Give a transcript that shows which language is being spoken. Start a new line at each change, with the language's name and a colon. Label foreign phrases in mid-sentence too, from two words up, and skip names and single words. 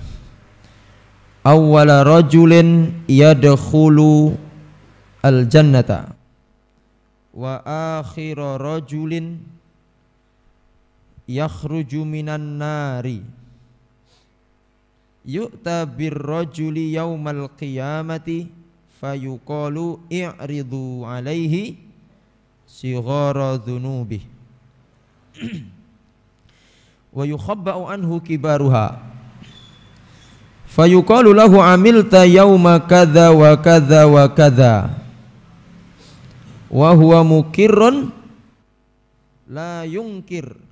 Arabic: أول رجل يدخل الجنة وآخر رجل يخرج من النار يؤتى بالرجل يوم القيامة فيقال اعرضوا عليه صغار ذنوبه ويخبأ عنه كبارها فيقال له عملت يوم كذا وكذا وكذا وهو مقر لا ينكر